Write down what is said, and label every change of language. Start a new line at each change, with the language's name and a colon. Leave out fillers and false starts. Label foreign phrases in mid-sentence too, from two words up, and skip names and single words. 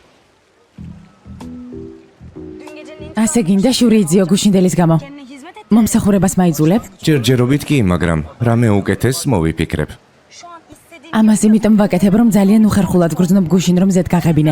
Turkish: Dün gecenin
Georgian: ასე გინდა შური იძიო გუშინდელის გამო.
Turkish: kendine hizmet et.
Georgian: მომსახურებას მაიძულებ? ჯერჯერობით კი, მაგრამ რამე უკეთეს მოვიფიქრებ.
Turkish: Şu an istediğin
Georgian: ამას იმიტომ ვაკეთებ, რომ ძალიან უხერხულად გრძნობ გუშინ რომ ზედ გაღებინე.